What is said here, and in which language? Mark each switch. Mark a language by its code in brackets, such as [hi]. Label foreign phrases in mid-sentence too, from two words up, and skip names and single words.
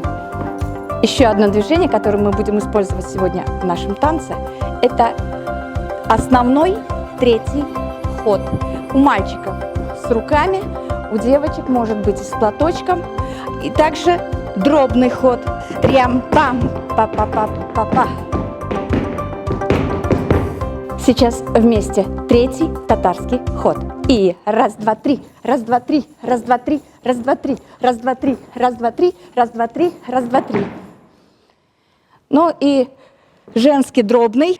[ru] Еще одно движение, которое мы будем использовать сегодня в нашем танце, это основной третий ход. У мальчиков с руками, у девочек может быть и с платочком. И также дробный ход. Трям-пам, па-па-па-па-па. Сейчас вместе третий татарский ход. И раз, два, три, раз, два, три, раз, два, три, раз, два, три, раз, два, три, раз, два, три, раз, два, три, раз, два, три. Ну и женский дробный.